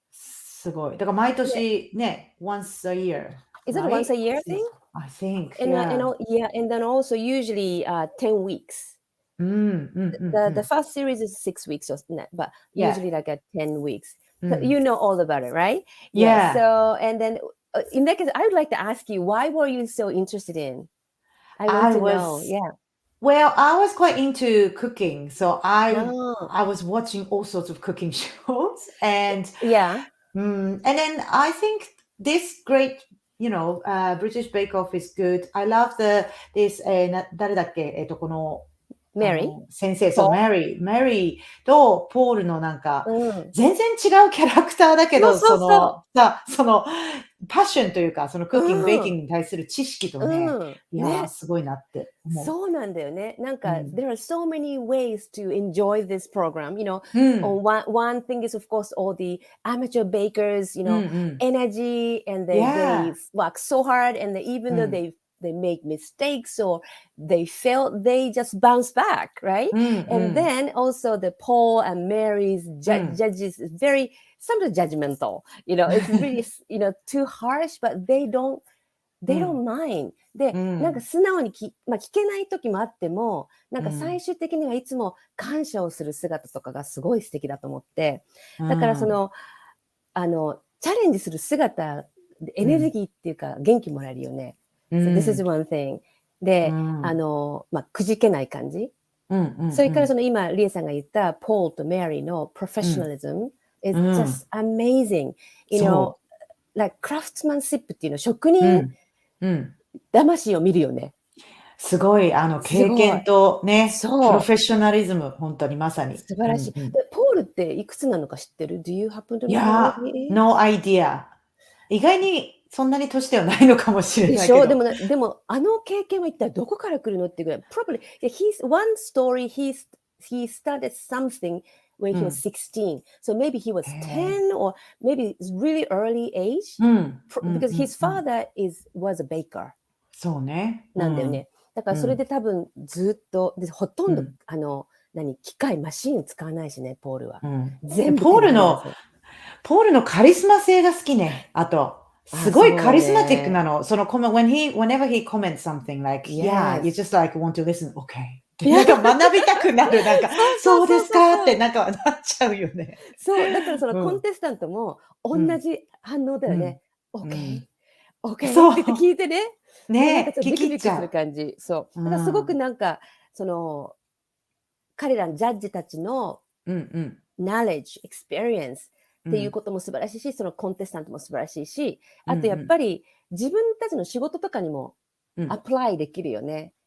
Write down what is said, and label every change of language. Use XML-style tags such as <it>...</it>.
<ja>すごい。だから毎年ね、</ja> <en>once a year. Is it a once a year thing? I think, and then also usually 10 weeks. The first series is 6 weeks, but usually like 10 weeks. So you know all about it, right? Yeah. So, and then in that case, I would like to ask you, why were you so interested in? I want to know. Yeah. Well, I was quite into cooking, so I was watching all sorts of cooking shows, and and then I think this great, British Bake Off is good.</en> <ja>I love this, 誰だっけこの、先生、そう、メリーとポールのなんか、全然違うキャラクターだけど、そのパッションというか、そのクッキング、ベーキングに対する知識とね、いや、すごいなって思う。そうなんだよね。</ja> <en>なんか、there are so many ways to enjoy this program. One thing is, of course, all the amateur bakers, energy, and they work so hard, and even though they make mistakes or they fail, they just bounce back, right? And then also the Paul and Mary's judges is very sometimes judgmental. It's really too harsh, but they don't mind.</en> <ja>で、なんか素直に聞けない時もあっても、なんか最終的にはいつも感謝をする姿とかがすごい素敵だと思って、だからチャレンジする姿、エネルギーっていうか元気もらえるよね。</ja> <en>So this is one thing.</en> <ja>で、くじけない感じ。それから今、リエさんが言ったポールとメリーの</ja> <en>professionalism is just amazing.</en> <ja>Like craftsmanship っていうの、職人、魂を見るよね。すごい、経験とね、プロフェッショナリズム、本当にまさに。素晴らしい。でポールっていくつなのか知ってる？</ja> <en>Do you happen to know? いや、no idea.</en> <ja>意外にそんなに年ではないのかもしれないけど。でも経験は一体どこから来るのっていうぐらい。</ja> <en>Probably, one story, he started something when he was 16. So maybe he was 10 or maybe it's really early age. Because his father was a baker.</en> <ja>そうね。なんだよね。だからそれで多分ずっと、ほとんど、機械、マシン使わないしね、ポールは。全部。ポールのカリスマ性が好きね。あと。すごいカリスマティックなの。</ja> <en>whenever he comments something like, yeah, you just like want to listen, okay.</en> <ja>なんか学びたくなる。なんか、そうですかってなんかなっちゃうよね。そう。だからそのコンテスタントも同じ反応だよね。 okay. って聞いてね。ね、ビクビクする感じ。そう。だからすごくなんか、彼らのジャッジたちのknowledge, experience っていうことも素晴らしいし、そのコンテスタントも素晴らしいし、あとやっぱり自分たちの仕事とかにもアプライできるよね。</ja>